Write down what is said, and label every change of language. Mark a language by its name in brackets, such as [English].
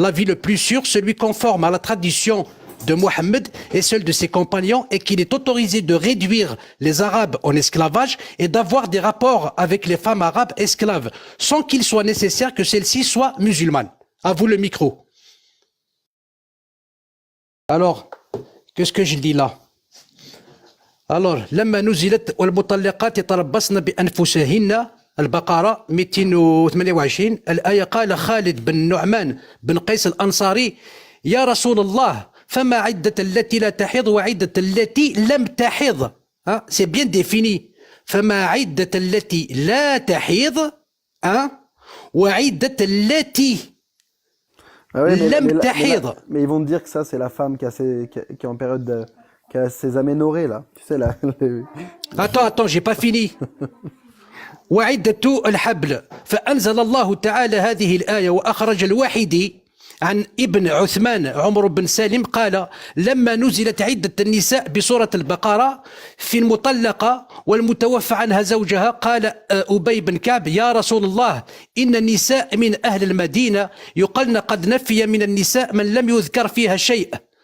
[French] L'avis le plus sûr, celui conforme à la tradition de Mohammed et celle de ses compagnons, et qu'il est autorisé de réduire les Arabes en esclavage et d'avoir des rapports avec les femmes arabes esclaves, sans qu'il soit nécessaire que celles-ci soient musulmanes. À vous le micro. Alors, qu'est-ce que je dis là? [Arabic] Alors, لما نزلت والمطلقات يتربصن بأنفسهن البقرة 228 الآية قال خالد بن نعمان بن قيس الأنصاري يا رسول الله فما عدة التي لا تحض وعدة التي لم تحض. [French] C'est bien défini. [Arabic] فما عدة التي لا تحض وعدة التي لم تحض. [French] Mais ils vont te dire que ça, c'est la femme qui est en période qui a ses aménorrhées, là. Tu sais, là. Attends, j'ai pas fini. [Arabic] وعدة الحبل فأنزل الله تعالى هذه الآية وأخرج الواحدي عن ابن عثمان عمر بن سالم قال لما نزلت عدة النساء بسورة البقرة في المطلقة والمتوفى عنها زوجها قال أبي بن كعب يا رسول الله إن النساء من أهل المدينة يقلن قد نفي من النساء من لم يذكر فيها شيء.